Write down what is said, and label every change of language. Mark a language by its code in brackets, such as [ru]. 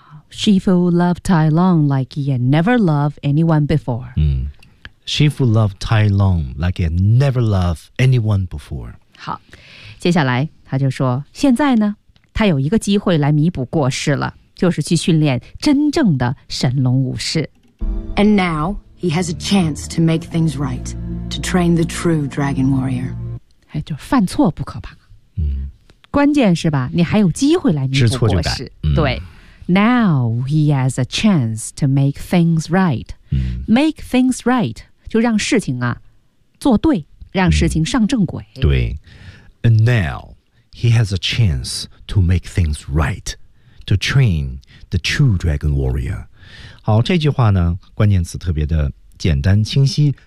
[en] Shi Fu loved Tai Lung like he had never loved anyone before. Shi Fu loved Tai Lung like he had never loved anyone before. [zh] 好，接下来他就说，现在呢，他有一个机会来弥补过失了，就是去训练真正的神龙武士。 [en] And now he has a chance to make things right, to train the true dragon warrior. [zh] 哎，就犯错不可怕，嗯，关键是吧，你还有机会来弥补过失，知错就改， [en] 对。Now he has a chance to make things right. Make things right [zh] 就让事情啊做对，让事情上正轨。对。 [en] And now he has a chance to make things right, to train the true dragon warrior. [zh] 好，这句话呢，关键词特别的简单清晰。